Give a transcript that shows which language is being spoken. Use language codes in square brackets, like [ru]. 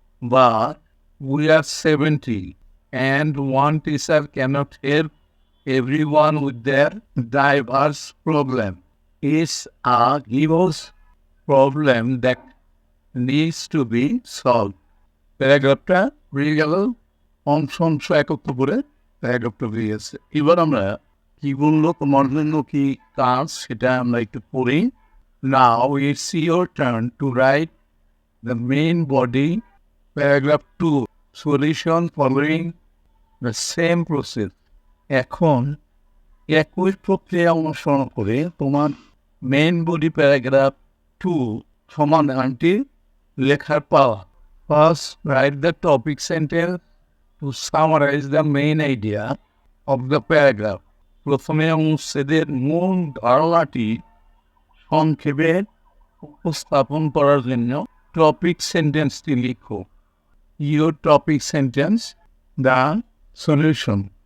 [en] But we are 70 and one teacher cannot help everyone with their diverse problem. It's a huge problem that needs to be solved. [bn] প্যারাগ্রাফটা বেরিয়ে গেল, অংশ অংশ একত্র করে প্যারাগ্রাফটা বেরিয়ে গেছে। এবার আমরা কি বললো, তোমার জন্য কি কাজ সেটা আমরা একটু পড়ি। [en] Now it's your turn to write the main body, paragraph 2, solution following the same process. [bn] এখন একই প্রক্রিয়া অনুসরণ করে তোমার মেইন বডি প্যারাগ্রাফ 2 সমাধানটি লেখার পাওয়া। [en] First, write the topic sentence to summarize the main idea of the paragraph. [bn] প্রথমে অনুচ্ছেদের মূল ধারণাটি সংক্ষেপে উপস্থাপন করার জন্য টপিক সেন্টেন্সটি লিখো। [en] Your topic sentence, the solution.